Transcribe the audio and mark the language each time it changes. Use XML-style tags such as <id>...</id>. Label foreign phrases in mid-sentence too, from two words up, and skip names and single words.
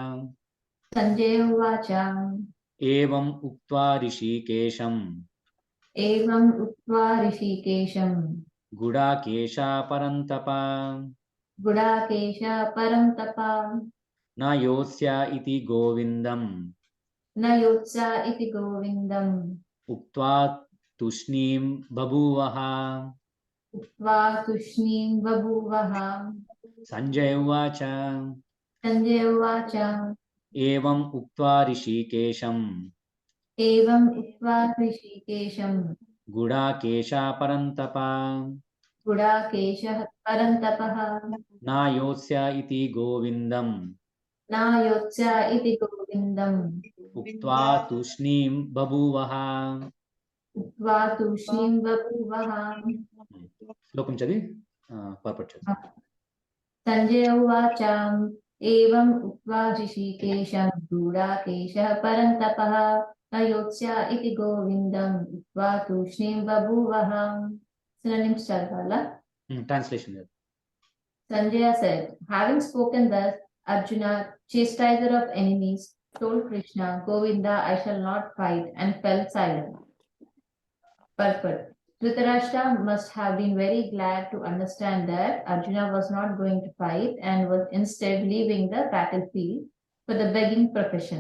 <sa>ఏవం ఉక్త్వా ఋషికేశం గుడాకేశ పరంతప న యోత్స్య ఇతి గోవిందం ఉక్త్వా తుష్ణీం బభూవః. సంజయ్ ఉవాచ ఏవం ఉక్త్వా ఋషికేశం एवम् उक्त्वा ऋषिकेशं गुडाकेशा परन्तप गुडाकेशः परन्तपः नायोत्स्य इति गोविन्दम् नायोत्स्य इति गोविन्दम् उक्त्वा तूष्णीं बभूवः. उक्त्वा तूष्णीं बभूवः.</sa> <te>శ్లోకం చదివి పర్పట్ చదివి.</te> <sa>संजय उवाच एवम् उक्त्वा ऋषिकेशं गुडाकेशः परन्तपः न योत्स्य इति गोविन्दम् उक्त्वा तूष्णीं बभूवः.</sa> <en>Synonyms</en> <te>చదవాలా? ట్రాన్స్లేషన్.</te> <en>Sanjaya said, having spoken thus, Arjuna, chastiser of enemies, told Krishna, Govinda, I shall not fight, and fell silent. Purport. Dhritarashtra must have been very glad to understand that Arjuna was not going to fight and was instead leaving the battlefield for the begging profession.</en>